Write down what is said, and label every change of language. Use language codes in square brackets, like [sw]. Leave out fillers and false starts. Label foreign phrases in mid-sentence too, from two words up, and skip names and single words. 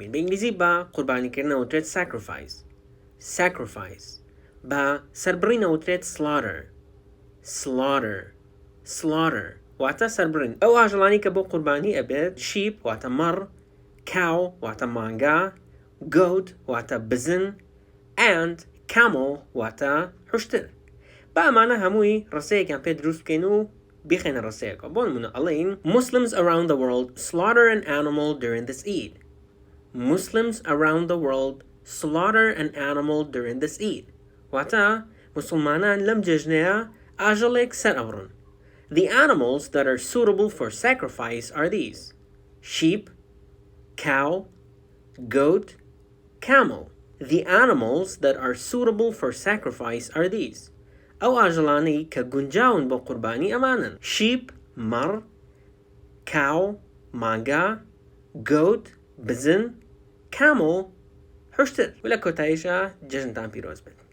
[ckb] بە ئینگلیزی بە قوربانیکردن ئەوترێت sacrifice بە سەربڕین ئەوترێت slaughter واتە سەربڕین. ئەو ئاژەڵانی کە بۆ قوربانی ئەبێت sheep واتە مەڕ، cow واتە مانگا، goat واتە بزن [en] and camel [ckb] واتە حوشتر. با ئەمانە هەمووی ڕسەیەکیان پێ دروست بکەین و بخێنە ڕسەیەکەوە. بۆ نمونە ئەڵێین [en] Muslims around the world slaughter an animal during this Eid. Muslims around the world slaughter an animal during this Eid. [ckb] واتە مسلمانان لەم جەژنەیە ئاژەڵێک سەر ئەبڕن. [en] The animals that are suitable for sacrifice are these: sheep, cow, goat, camel. The animals that are suitable for sacrifice are these. [ckb] ئەو ئاژەڵانەی کە گونجاون بۆ قوربانی ئەمانن: sheep مەڕ، cow مانگا، goat بزن، camel حوشتر. و لە کۆتاییشە جەژنتان پیرۆز بێت.